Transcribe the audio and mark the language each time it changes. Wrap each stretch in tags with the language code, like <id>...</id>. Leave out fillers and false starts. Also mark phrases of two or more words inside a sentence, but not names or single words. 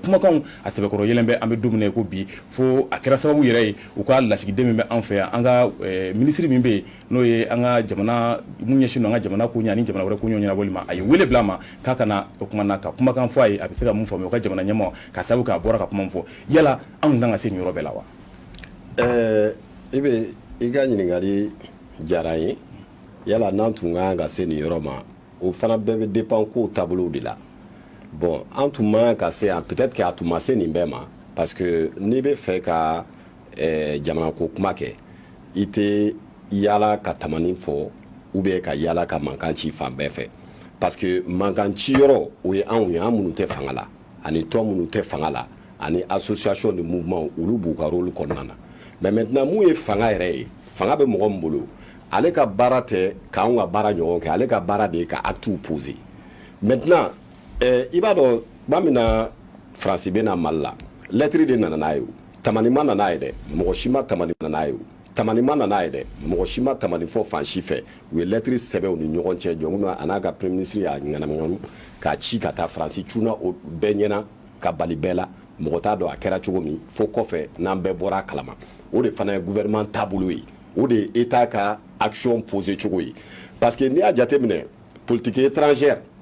<bm>Kumakanw a sɛbɛkɔrɔ yɛlɛn bɛ an bɛ don min na i ko bi fo a kɛra sababu yɛrɛ ye u ka lasigiden min bɛ an fɛ yan an ka minisiri min bɛ yen n'o ye an ka jamana mun ɲɛsin an ka jamana ko ɲɛ ani jamana wɛrɛ ko ɲɛ ɲɛnabɔli ma a ye wele bila a ma k'a kana o kuma na ka kumakan fɔ a ye a bɛ se ka mun faamuya o ka jamana ɲɛmaaw ka sababu k'a bɔra ka kuma fɔ yala anw kan ka se nin yɔrɔ bɛɛ la wa. I bɛ i ka ɲininkali diyara n ye yala n'an tun kan ka se nin yɔrɔ ma o fana bɛɛ bɛ dépend kow taabolow de la bon an tun man ka se yan</bm> <fr>peut-être que</fr> <bm>a tun ma se nin bɛɛ ma</bm> <fr>parce que</fr> <bm>n'i bɛ fɛ ka jamana ko kuma kɛ i tɛ yala ka tamani fɔ</bm> <fr>ou bien</fr> <bm>ka yala ka mankan ci fan bɛɛ fɛ</bm> <fr>parce que</fr> <bm>mankan ci yɔrɔ o ye anw ye an minnu tɛ fanga la ani tɔn minnu tɛ fanga la ani</bm> <fr>association de mouvement</fr> <bm>olu b'u ka rôle kɔnɔna na</bm> <fr>mais maintenant</fr> <bm>mun ye fanga yɛrɛ ye fanga bɛ mɔgɔ min bolo ale ka baara tɛ k'anw ka baara ɲɔgɔn kɛ ale ka baara de ye ka</bm> <fr>actes poser maintenant</fr> <bm>i b'a dɔn tuma min na Faransi bɛ na Mali la lettre de nana n'a ye o tamani ma nana ye dɛ mɔgɔ si ma tamani nana ye o tamani ma nana ye dɛ mɔgɔ si ma tamani fɔ fan si fɛ u ye lettre sɛbɛn u ni ɲɔgɔn cɛ jɔn a n'a ka</bm> <fr>premier ministre</fr> <bm>y'a ŋanamu k'a ci ka taa Faransi cunna o bɛɛ ɲɛna ka bali bɛɛ la mɔgɔ t'a dɔn a kɛra cogo min fo kɔfɛ n'an bɛɛ bɔra a kalama o de fana ye gouvernement taabolo ye o de ye état ka</bm> <fr>action posé</fr> <bm>cogo ye</bm> <fr>parce que</fr> <bm>n'i y'a jateminɛ</bm> <fr>politique étrangère</fr>